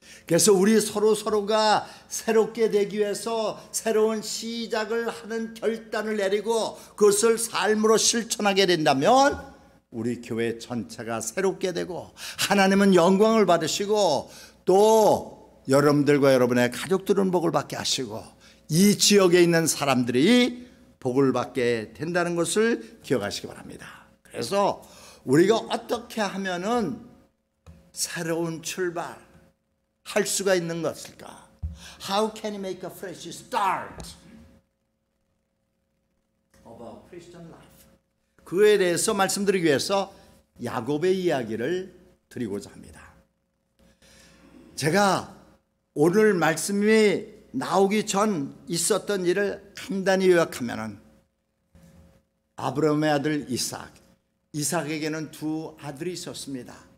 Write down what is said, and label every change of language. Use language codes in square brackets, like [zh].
[ko] 그래서 우리 서로가 새롭게 되기 위해서 새로운 시작을 하는 결단을 내리고 그것을 삶으로 실천하게 된다면 우리 교회 전체가 새롭게 되고 하나님은 영광을 받으시고 또 여러분들과 여러분의 가족들은 복을 받게 하시고 이 지역에 있는 사람들이 복을 받게 된다는 것을 기억하시기 바랍니다. 그래서 우리가 어떻게 하면은 새로운 출발 할 수가 있는 것일까? [en] How can you make a fresh start of a Christian life? [ko] 그에 대해서 말씀드리기 위해서 야곱의 이야기를 드리고자 합니다. 제가 오늘 말씀이 나오기 전 있었던 일을 간단히 요약하면은 아브라함의 아들 이삭에게는 두 아들이 있었습니다.